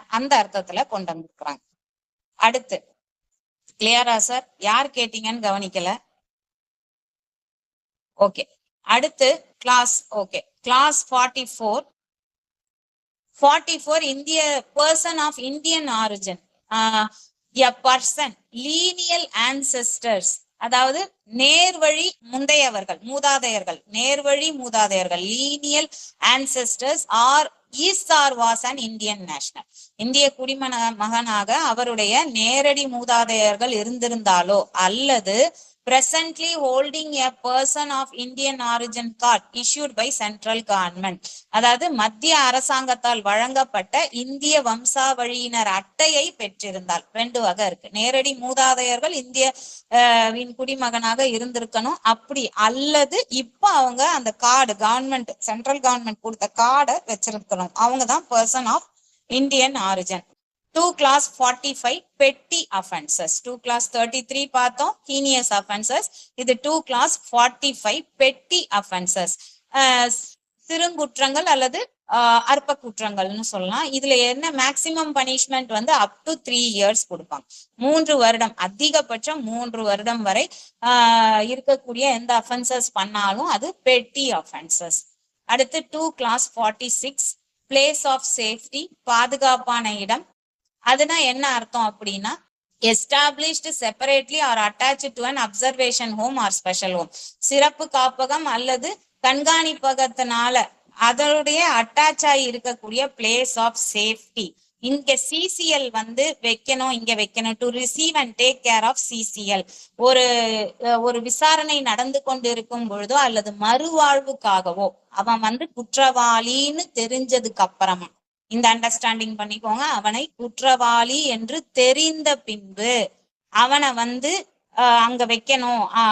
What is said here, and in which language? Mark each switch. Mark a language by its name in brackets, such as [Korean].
[Tamil] அந்த அர்த்தத்துல கொண்டு வந்திருக்கிறாங்க. அடுத்து கிளியரா சார்? யார் கேட்டீங்கன்னு கவனிக்கல. ஓகே. அடுத்து கிளாஸ் கிளாஸ் 44 இந்திய person of Indian origin. [English] a person lineal ancestors, [Tamil] அதாவது நேர்வழி முந்தையவர்கள், நேர்வழி மூதாதையர்கள் [English] lineal ancestors are is or was an Indian national. [Tamil] இந்திய குடிமகனாக அவருடைய நேரடி மூதாதையர்கள் இருந்திருந்தாலோ அல்லது [English] presently holding a person of Indian origin card issued by central government, [Tamil] அதாவது மத்திய அரசாங்கத்தால் வழங்கப்பட்ட இந்திய வம்சாவழியினர் அட்டையை பெற்றிருந்தால். 2 வகை இருக்கு. நேரடி மூதாதையர்கள் இந்திய குடிமகனாக இருந்திருக்கணும், அப்படி அல்லது இப்ப அவங்க அந்த கார்டு கவர்மெண்ட் சென்ட்ரல் கவர்மெண்ட் கொடுத்த கார்டை வச்சிருக்கணும், அவங்கதான் person of Indian origin. [English] 2 class 45 petty offenses. 2 class 33 [Tamil] பார்த்தோம் [English] heinous offenses. இது 2 class 45 petty offenses. [Tamil] சிறுங்குற்றங்கள் அல்லது அற்ப குற்றங்கள்னு சொல்லலாம். இதுல என்ன மேக்சிமம் பனிஷ்மெண்ட் வந்து [English] up to 3 years [Tamil] கொடுப்பாங்க. 3 வருடம், அதிகபட்சம் 3 வருடம் வரை இருக்கக்கூடிய எந்த அஃபென்சஸ் பண்ணாலும் அது பெட்டி அஃபென்சஸ். அடுத்து 2 class 46 பிளேஸ் ஆஃப் சேஃப்டி, பாதுகாப்பான இடம். அதுனா என்ன அர்த்தம் அப்படின்னா [English] established separately or attached to an observation home or special home. [Tamil] சிறப்பு காப்பகம் அல்லது கண்காணிப்பகத்தினால அதனுடைய அட்டாச் ஆகி இருக்கக்கூடிய பிளேஸ் ஆஃப் சேஃப்டி. இங்க சிசிஎல் வந்து இங்க வைக்கணும் [English] To receive and take care of CCL. [Tamil] ஒரு விசாரணை நடந்து கொண்டு இருக்கும் பொழுதோ அல்லது மறுவாழ்வுக்காகவோ அவன் வந்து குற்றவாளின்னு தெரிஞ்சதுக்கு அப்புறமா, இந்த அண்டர்ஸ்டாண்டிங் பண்ணிக்கோங்க, அவனை குற்றவாளி என்று தெரிந்த பின்பு அவனை வந்து அங்க வைக்கணும்,